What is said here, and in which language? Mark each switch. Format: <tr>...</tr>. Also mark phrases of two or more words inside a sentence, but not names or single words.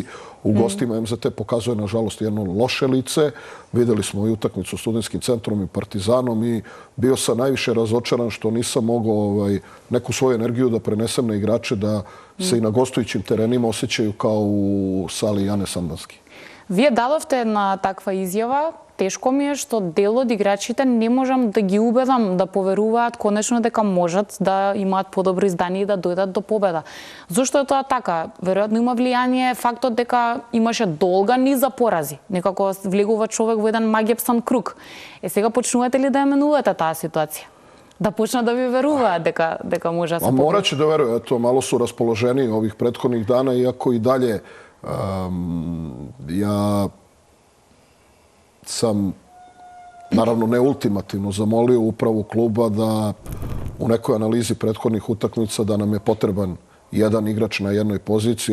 <sr>U gostima MZT pokazuje, nažalost, jedno loše lice. Videli smo i utakmicu s Studentskim centrom i Partizanom i bio sam najviše razočaran što nisam mogao neku svoju energiju da prenesem na igrače, da se i na gostujućim terenima osjećaju kao u sali Jane Sandanski.</sr> <mk>Вие дадовте една таква изјава. Тешко ми е што дел од играчите не можам да ги убедам да поверуваат конечно дека можат да имаат подобро издание и да дојдат до победа. Зошто е тоа така? Веројатно има влијание фактот дека имаше долга низа порази. Некако влегува човек во еден магепсан круг. Сега почнувате ли да ја менувате таа ситуација? Да почнат да ви веруваат дека може да се победи?</mk> <sr>Мораче да веруju. Ето, malo su raspoloženiji ovih prethodnih dana, iako i dalje ja sam, naravno ne ultimativno, zamolio upravu kluba da u nekoj analizi prethodnih utakmica da nam je potreban jedan igrač na jednoj poziciji.</sr>